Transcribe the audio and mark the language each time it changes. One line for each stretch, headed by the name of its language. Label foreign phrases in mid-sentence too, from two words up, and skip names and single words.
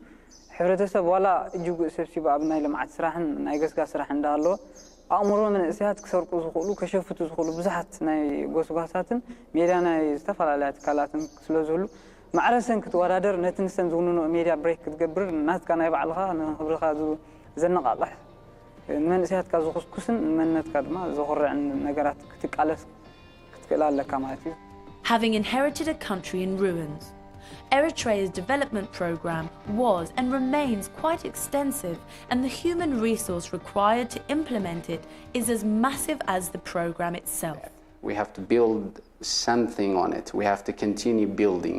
Tigrinya: ሕብረተሰብ ዋላ እጅጉ ሰብሲቡ ኣብ ናይ ልምዓት ስራሕን ናይ ገዝጋ ስራሕ እንዳሃለዎ ኣእምሮ መንእሰያት ክሰርቁ ዝኽእሉ ከሸፍቱ ዝኽእሉ ብዙሓት ናይ ጎስጓሳትን ሜድያ ናይ ዝተፈላለያ ትካላትን ስለዝህሉ ማዕረሰን ክትወዳደር ነቲ ንሰን ዝውንኖ ሜድያ ብሬክ ክትገብር ናትካ ናይ ባዕልኻ ንኽብርኻ ዘነቓቕሕ ንመንእሰያትካ ዝኹስኩስን ንመንነትካ ድማ ዘኹርዕን ነገራት ክትቃለስ ክትክእል ኣለካ ማለት እዩ።
English: Having inherited a country in ruins, Eritrea's development program was and remains quite extensive, and the human resource required to implement it is as massive as the program itself. We have to build something on it. We have to continue building.